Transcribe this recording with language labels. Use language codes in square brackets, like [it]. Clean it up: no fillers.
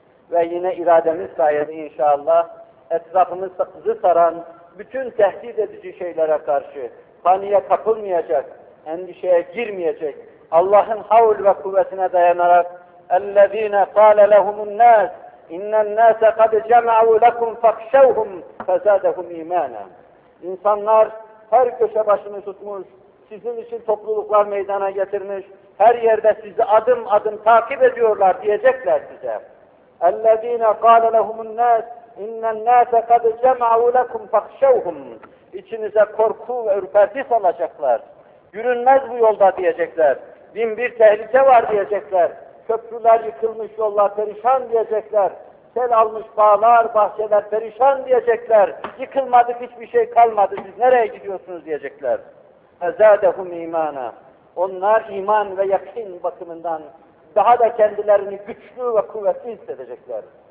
[tr] Ve yine irademiz sayesinde inşallah etrafımızı saran bütün tehdit edici şeylere karşı paniğe kapılmayacak, endişeye girmeyecek, Allah'ın havl ve kuvvetine dayanarak [ar] اَلَّذ۪ينَ قَالَ لَهُمُ النَّاسِ اِنَّ النَّاسَ قَدْ جَمَعُوا لَكُمْ فَخْشَوْهُمْ فَزَادَهُمْ اِمَانًا [tr] İnsanlar her köşe başını tutmuş, sizin için topluluklar meydana getirmiş, her yerde sizi adım adım takip ediyorlar diyecekler size. [ar] اَلَّذ۪ينَ قَالَ لَهُمُ النَّاسِ اِنَّ النَّاسَ قَدْ جَمَعُوا لَكُمْ فَخْشَوْهُمْ [tr] İçinize korku ve ürperti salacaklar. Yürünmez bu yolda diyecekler. Bin bir tehlike var diyecekler. Köprüler yıkılmış, yollar perişan diyecekler. Sel almış bağlar, bahçeler perişan diyecekler. Yıkılmadı, hiçbir şey kalmadı. Siz nereye gidiyorsunuz diyecekler. [ar] فَزَادَهُمْ اِيمَانًا [tr] Onlar iman ve yakin bakımından daha da kendilerini güçlü ve kuvvetli hissedecekler.